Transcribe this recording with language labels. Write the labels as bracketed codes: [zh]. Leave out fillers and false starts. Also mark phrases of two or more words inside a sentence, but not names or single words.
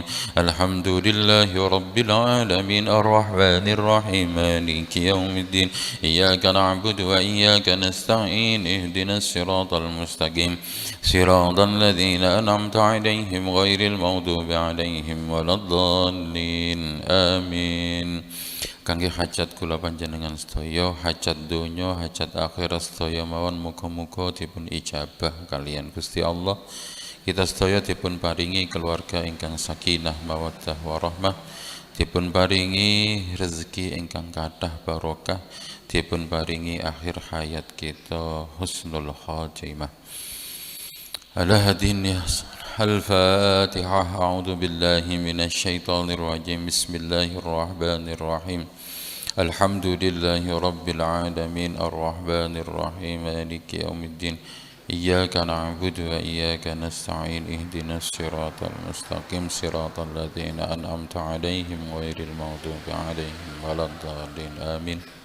[ar] الحمد لله رب العالمين الرحمن الرحيم مالك يوم الدين إياك نعبد وإياك نستعين اهدنا الصراط المستقيم صراط الذين أنعمت عليهم غير المغضوب عليهم ولا الضالين آمين. [jv] Kangge hajat kula panjenengan sedaya, hajat donya, hajat akhirat sedaya mawon muga-muga dipun ijabah kalian Gusti Allah. Kita sedaya dipun paringi keluarga ingkang [ar] سكينة مودة ورحمة, [jv] dipun paringi rezeki ingkang kathah barokah, dipun paringi akhir hayat kita [ar] حسن الخاتمة. إلى هذه النية الفاتحة. أعوذ بالله من الشيطان الرجيم. بسم الله الرحمن الرحيم. الحمد لله رب العالمين الرحمن الرحيم مالك يوم الدين إياك نعبد وإياك نستعين اهدنا الصراط المستقيم صراط الذين أنعمت عليهم غير المغضوب عليهم ولا الضالين آمين.